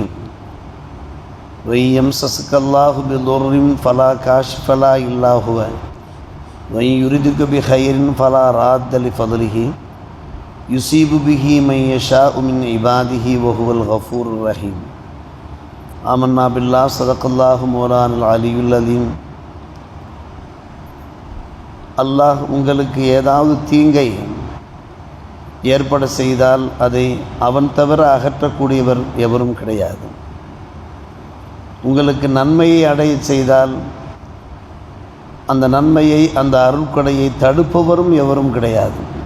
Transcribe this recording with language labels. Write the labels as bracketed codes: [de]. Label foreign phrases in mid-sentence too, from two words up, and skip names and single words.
[ar] وإن يمسسك الله بضر فلا كاشف له إلا هو وإن يردك بخير فلا راد لفضله يصيب به من يشاء من عباده وهو الغفور الرحيم. آمنا بالله صدق الله مولانا العلي العظيم. [ta] அல்லாஹ் உங்களுக்கு ஏதாவது தீங்கை ஏற்பட செய்தால் அதை அவன் தவிர அகற்றக்கூடியவர் எவரும் கிடையாது. உங்களுக்கு நன்மையை அடைய செய்தால் அந்த நன்மையை, அந்த அருட்கொடையை தடுப்பவரும் எவரும் கிடையாது.